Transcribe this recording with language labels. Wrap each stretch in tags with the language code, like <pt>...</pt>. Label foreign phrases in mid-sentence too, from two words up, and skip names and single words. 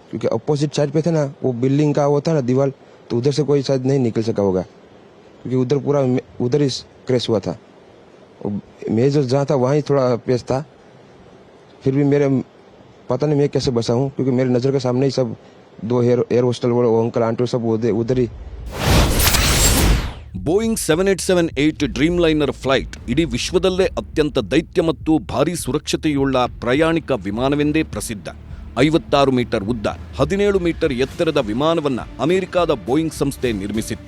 <hi>क्योंकि</hi> <en>opposite side</en> <hi>पे था ना, वो बिल्डिंग का वो था ना दीवार, तो उधर से कोई शायद नहीं निकल सका होगा, क्योंकि उधर पूरा उधर ही क्रैश हुआ था. मैं जो जहाँ था वहाँ ही थोड़ा पेस था. फिर भी मेरे पता नहीं मैं कैसे बचा हूँ, क्योंकि मेरे नज़र के सामने ही सब 2</hi> <en>air hostel</en> <hi>वो</hi> <en>uncle aunty</en> <hi>सब उधर ही.</hi> <kn>ಬೋಯಿಂಗ್ 787-8 ಡ್ರೀಮ್ ಲೈನರ್ ಫ್ಲೈಟ್ ಇಡೀ ವಿಶ್ವದಲ್ಲೇ ಅತ್ಯಂತ ದೈತ್ಯ ಮತ್ತು ಭಾರೀ ಸುರಕ್ಷತೆಯುಳ್ಳ ಪ್ರಯಾಣಿಕ ವಿಮಾನವೆಂದೇ ಪ್ರಸಿದ್ಧ. 56 ಮೀಟರ್ ಉದ್ದ, 17 ಮೀಟರ್ ಎತ್ತರದ ವಿಮಾನವನ್ನ ಅಮೆರಿಕಾದ ಬೋಯಿಂಗ್ ಸಂಸ್ಥೆ ನಿರ್ಮಿಸಿತ್ತು.</kn>